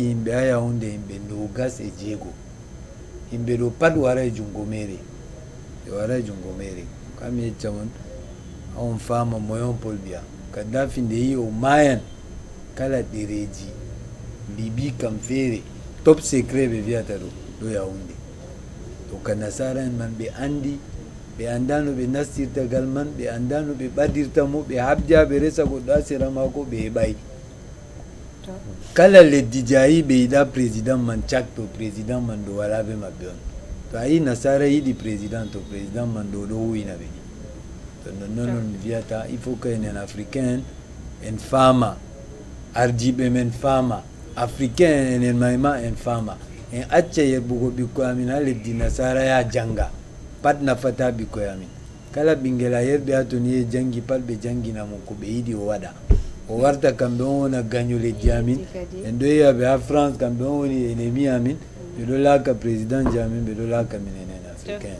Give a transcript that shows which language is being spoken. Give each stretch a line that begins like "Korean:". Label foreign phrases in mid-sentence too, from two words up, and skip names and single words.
Fula: yimɓe ha Yaounde yimɓe 26 yimɓe ɗo pat waray jungo mere ɓe waray jungo mere kami yecca mon ha on fama moyon Paul Biya Kaddafi nde yi o mayan kala ɗereji Libi kam feere
French: top secret
Fula: ɓe wiyata ɗo Yaounde to ka nasara en man ɓe andi ɓe anda no ɓe nastirta gal man ɓe anda no ɓe ɓadirta mo ɓe habda ɓe resa goɗɗo ha sera mako ɓe heɓay kala leddi jayi ɓe yiɗa président man cak to président man ɗo wala ɓe maɓɓe on to a yi nasara yiɗi président to président man ɗo ɗo huwina ɓe to nonnon on wiyata
French: il faut que
Fula: enen africain en fama ardiɓe men fama africain enen mayma en fama en acca yerɓugo ɓikkoy amin ha leddi nasara ya janga pat nafata ɓikkoy amin kala ɓinguel a yerɓe ha ton ye jangi pat ɓe jangina mo ko ɓe yiɗi o waɗa o warta kamɓe on wona gaño leddi amin en ɗo yiyaɓe ha France kamɓe on woni ennemi amin ɓe ɗo laaka président ji amin ɓe ɗo laaka min enen africain